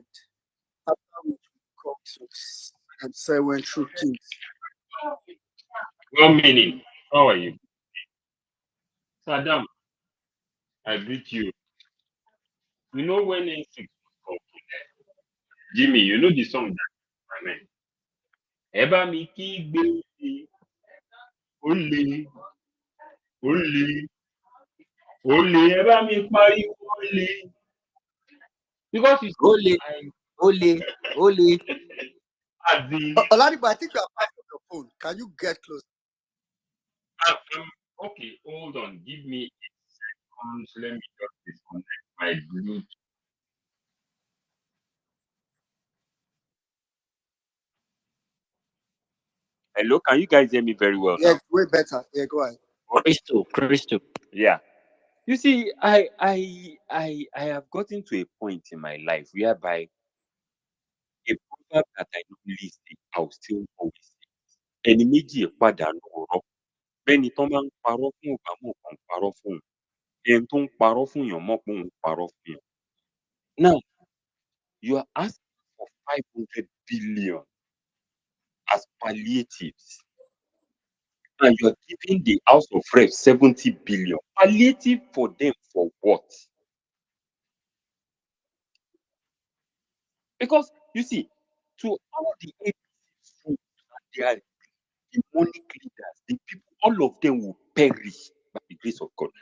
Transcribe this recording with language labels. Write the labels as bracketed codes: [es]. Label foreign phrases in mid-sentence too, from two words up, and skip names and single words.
[en] After we come to and say when true kings. One minute. How are you? Saddam, I greet you. You know when N6 was Jimmy, you know the song that I mean. [yo] Eba mi ki gbe ole, ole, eba mi pariwo ole. [en] Because you [yo] Ole, ole. [en] Oladipo, I think you are back on your phone. Can you get close? Okay, hold on. Give me 8 seconds. Let me just disconnect my Bluetooth. Hello, can you guys hear me very well Yeah, now? way better. Yeah, go ahead. Crystal. Yeah. You see, I have gotten to a point in my life whereby a proverb that I normally say, I'll still always say. [yo] Ẹni méjì pàdánù ọ̀rọ̀. Bẹ́ni tán bá ń parọ́ fún ọ̀gá mọ̀ kàn ń parọ́ fún un. Ẹni tó ń parọ́ fún èèyàn mọ̀ pé òun ń parọ́ fún èèyàn. [en] Now, you are asking for 500 billion as palliatives. And you are giving the House of Reps 70 billion. Palliative for them for what? Because you see, to all the APC and their demonic leaders, the people, all of them will perish by the grace of God.